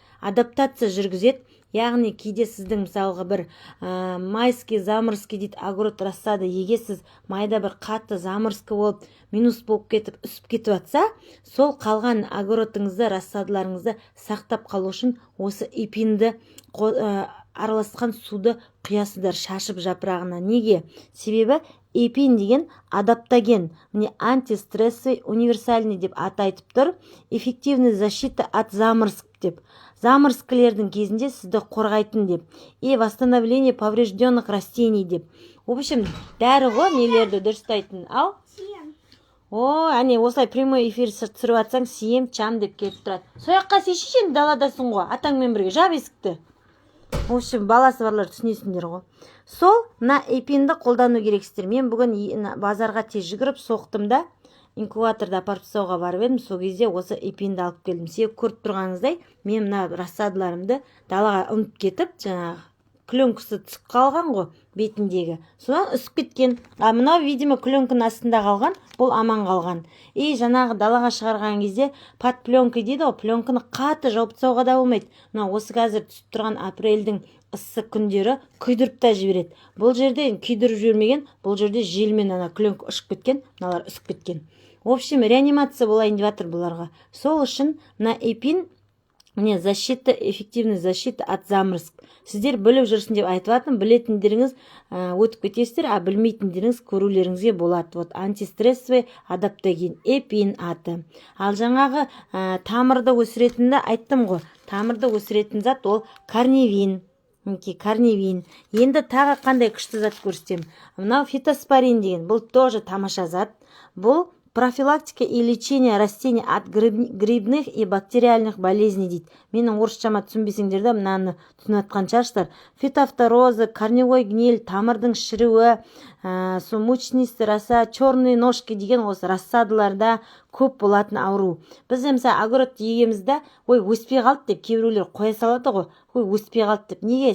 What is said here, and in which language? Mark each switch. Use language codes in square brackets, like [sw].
[kk] Адаптация жүргізеді. Яғни кейде сіздің мысалғы бір майский, заморский дейді, огород рассада егесіз, майда бір қатты заморский болып, минус болып кетіп, үсіп кетіп атса, сол қалған огородыңызды, рассадаларыңызды сақтап қалу үшін осы эпинді араласқан суды құясыздар шашып жапырағына. Неге? Себебі эпин деген адаптоген, міне [ru] антистрессовый универсальный [kk] деп аты айтып тұр, [ru] эффективный защита от заморск [kk] деп. Заморскілердің кезінде сізді қорғайтын деп. [ru] И восстановление поврежденных растений [kk] деп. [ru] В общем, [kk] дәрі ғой, нелерді дұрыстайтын. Ал? Әне осылай прямой эфир түсіріп атсаң, сием, чам деп келіп тұрады. Сояққа сешешен даладасың ғой, атаңмен бірге жап есікті. [ru] В общем, [kk] баласы барлар түсінесіңдер ғой. Сол, мына эпинді қолдану керексіздер. Мен бүгін базарға тез жүгіріп соқтым да, инкубаторда апарып тастауға барып едім, сол кезде осы эпинді алып келдім. Себебі көріп тұрғаныңыздай, мен мына рассадаларымды далаға ұмытып кетіп, жаңағы пленкасы түсіп қалған ғой бетіндегі. Содан үсіп кеткен. Мынау, [ru] видимо, [kk] пленканың астында қалған, бұл аман қалған. И жаңағы далаға шығарған кезде [ru] под пленкой [kk] дейді ғой, пленканы қатты жауып тастауға да болмайды. Мына осы қазір түсіп тұрған апрельдің ыссы күндері күйдіріп та жібереді. Бұл жерде күйдіріп жібермеген, бұл жерде желмен пленка ұшып кеткен, мыналар үсіп кеткен. [ru] В общем, [kk] реанимация болайын деп жатыр бұларға. Сол үшін мына эпин, міне защита, [ru] эффективный защита от заморск. [kk] Сіздер біліп жүрсін деп айтып жатырмын, білетіндеріңіз өтіп кетесіздер, білмейтіндеріңіз көрулеріңізге болады. [ru] Вот антистрессовый адаптоген, эпин аты. [kk] Ал жаңағы тамырды өсіретінді айттым ғой. Тамырды өсіретін зат ол корневин. Корневин. Енді тағы қандай күшті зат көрсетем. Мынау фитоспорин деген, бұл тоже тамаша зат. Бұл [ru] профилактика и лечение растений от грибных и бактериальных болезней [kk] дейді. Менің орысшама түсінбесеңдер де мынаны түсініп жатқан шығарсыздар. Фитофторозы, [ru] корневой гниль, [kk] тамырдың шіруі, мучнисті роса, [ru] черные ножки [kk] деген осы рассадаларда көп болатын ауру. Біз мысалы огород егемізді, ой өспей қалды деп кейбіреулер қоя салады ғой, ой өспей қалды деп. Неге?